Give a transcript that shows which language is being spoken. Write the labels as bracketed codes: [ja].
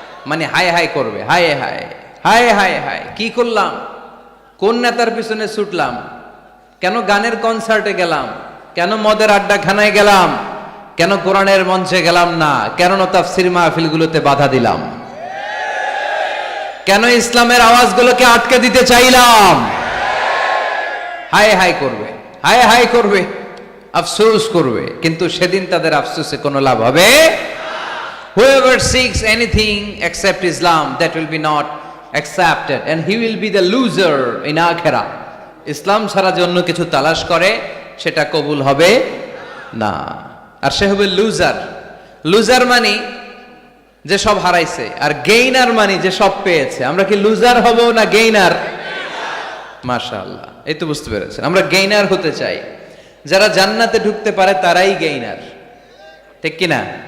[bn] মানে হায় হায় করবে, হায় হায় হায় হায় হায়, কি করলাম, কোন নেতার পিছনে ছুটলাম, কেন গানের কনসার্টে গেলাম, কেন মদের আড্ডাখানায় গেলাম, কেন কোরআনের মঞ্চে গেলাম না, কেন তাফসীর মাহফিলগুলোতে বাধা দিলাম, কেন ইসলামের আওয়াজগুলোকে আটকে দিতে চাইলাম। হায় হায় করবে, হায় হায় করবে, আফসোস করবে। কিন্তু সেদিন তাদের আফসোসে কোনো লাভ হবে। [en] Whoever seeks anything except Islam, that will be not accepted, and he will be the loser in akhirah. [bn] ইসলাম ছাড়া যে অন্য কিছু তালাশ করে সেটা কবুল হবে না, আর সে হবে লুজার। লুজার মানে যে সব হারাইছে, আর গেইনার মানে যে সব পেয়েছে। আমরা কি লুজার হব না গেইনার? মাশাআল্লাহ, এই তো বুঝতে পেরেছেন, আমরা গেইনার হতে চাই। যারা জান্নাতে ঢুকতে পারে তারাই গেইনার, ঠিক কিনা?